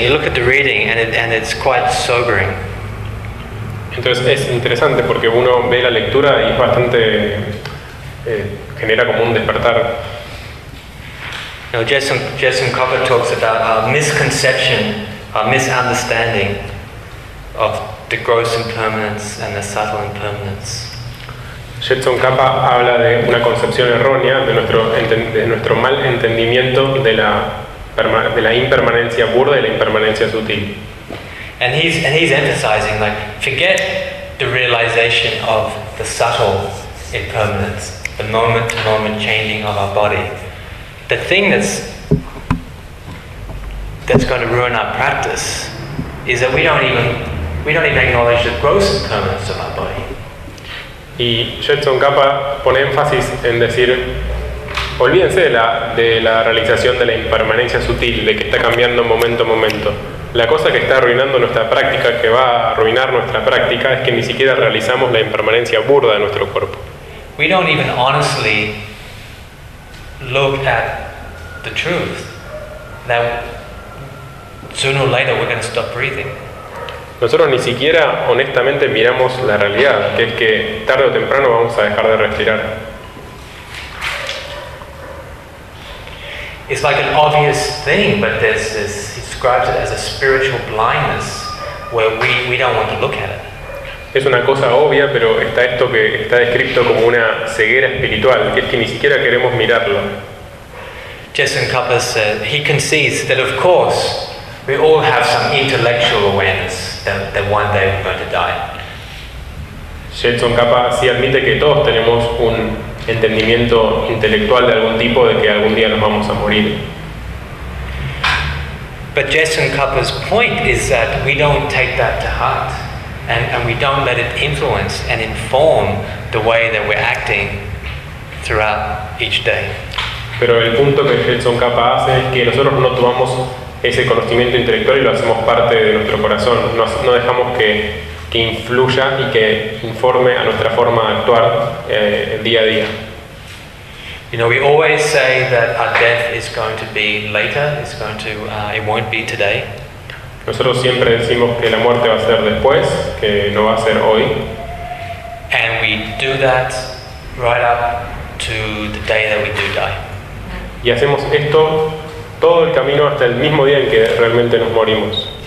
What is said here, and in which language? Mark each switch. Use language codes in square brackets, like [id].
[en] You look at the reading and it's quite sobering. [es] Entonces es interesante porque uno ve la lectura y es bastante genera como un despertar. [en] Now Jesong Kapa talks about our misconception, our misunderstanding of the gross impermanence and the subtle impermanence. [es] Jetson Kappa habla de una concepción errónea de nuestro mal entendimiento de la de la impermanencia burda y la impermanencia sutil. [en] And he's emphasizing, like, forget the realization of the subtle impermanence, the moment-to-moment changing of our body. The thing that's going to ruin our practice is that we don't even acknowledge the gross impermanence of our body. [es] Y Shetson Kapa pone énfasis en decir, olvídense de la realización de la impermanencia sutil, de que está cambiando momento a momento. La cosa que está arruinando nuestra práctica, que va a arruinar nuestra práctica, es que ni siquiera realizamos la impermanencia burda de nuestro cuerpo. [en] We don't even honestly look at the truth that sooner or later we're going to stop breathing. [es] Nosotros ni siquiera honestamente miramos la realidad, que es que tarde o temprano vamos a dejar de respirar. [en] It's like an obvious thing, but this describes it as a spiritual blindness where we don't want to look at it. [es] Es una cosa obvia, pero está esto que está descrito como una ceguera espiritual, que es que ni siquiera queremos mirarlo. [en] Jason Kupas said he concedes that of course we all have some intellectual awareness that one day we're going to die. [es] Shelton Kappa sí admite que todos tenemos un entendimiento intelectual de algún tipo de que algún día nos vamos a morir. [en] But Jason Kappa's point is that we don't take that to heart, and we don't let it influence and inform the way that we're acting throughout each day. [es] Pero el punto que Shelton Kappa hace es que nosotros no tomamos ese conocimiento intelectual y lo hacemos parte de nuestro corazón, no dejamos que influya y que informe a nuestra forma de actuar día a día. [en] You know, we always say that our death is going to be later, it's going to it won't be today. [es] Nosotros siempre decimos que la muerte va a ser después, que no va a ser hoy. [en] And we do that right up to the day that we do die. [es] Y hacemos esto todo el camino hasta el mismo día en que realmente nos morimos.